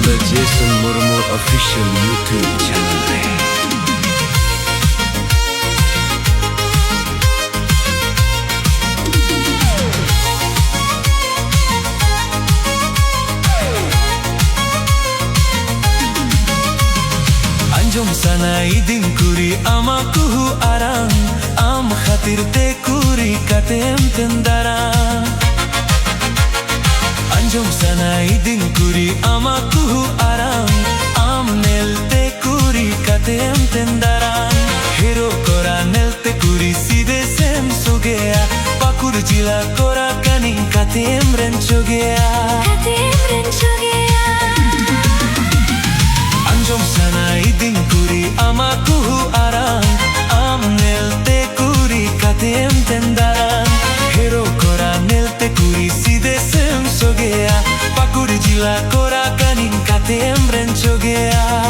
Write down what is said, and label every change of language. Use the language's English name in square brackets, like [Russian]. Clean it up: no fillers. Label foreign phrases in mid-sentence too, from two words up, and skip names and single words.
[Hindi] जेसन मुर्मू [English] official YouTube channel [Hindi] है। [Santali] Anjom sana idin kuri ama kuhu arang am khatir te kuri katem tendarang Anjom sana idin kuri ama kuhu arang am nel te kuri katem tendarang Hero kora nel te kuri side sem sogea pakur jila kora kani katem renchogea Anjom sana idin kuri ama kuhu arang am nel te kuri katem tendarang Hero kora nel te kuri side sem sogea pakur jila kora kanin katem renchogea